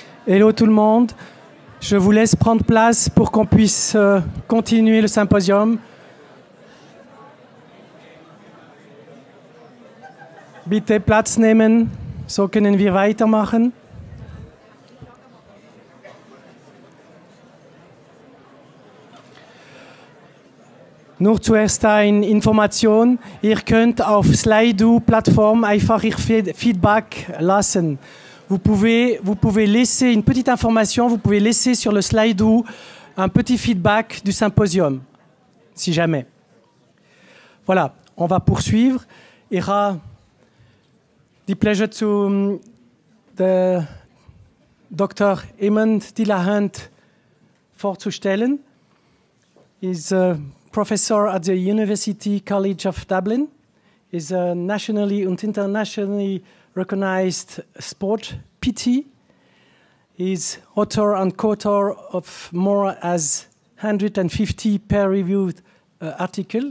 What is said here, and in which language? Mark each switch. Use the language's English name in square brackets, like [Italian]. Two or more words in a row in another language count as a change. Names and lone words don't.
[French] Hello tout le monde. Je vous laisse prendre place pour qu'on puisse continuer le symposium. [German] Bitte Platz nehmen, so können wir weitermachen. Nur zuerst eine Information. Ihr könnt auf Slido-Plattform einfach ihr Feedback lassen. [French] Vous pouvez laisser une petite information, vous pouvez laisser sur le Slido un petit feedback du symposium, si jamais. Voilà, on va poursuivre. [German] Ich habe die Pleasure Dr. Eamonn Delahunt vorzustellen. [English] He's a professor at the University College of Dublin. He's a nationally and internationally recognized sport PT. He's author and co-author of more as 150 peer-reviewed articles.